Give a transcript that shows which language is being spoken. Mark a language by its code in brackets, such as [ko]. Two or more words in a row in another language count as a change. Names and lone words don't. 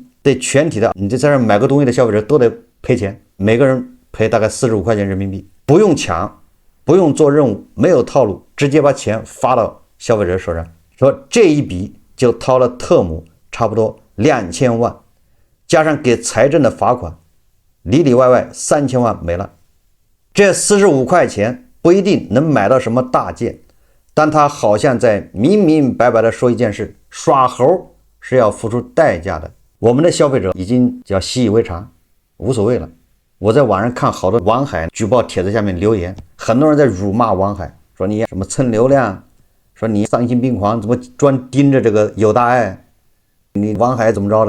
[zh] 對全體的你在這買個東西的消費者都得賠錢，每個人賠大概45塊錢人民幣，不用搶，不用做任務，沒有套路，直接把錢發到消費者手上。說這一筆就掏了特姆差不多2000萬，加上給財政的罰款，裡裡外外3000萬沒了。這45塊錢不一定能買到什麼大件，但他好像在明明白白的說一件事：耍猴是要付出代價的。我们的消費者已經叫習以為常，無所謂了。我在網上看好多王海舉報帖子下面留言，很多人在辱罵王海，說你什麼蹭流量，說你喪心病狂，怎麼專盯着這個有大愛，你王海怎麼着的？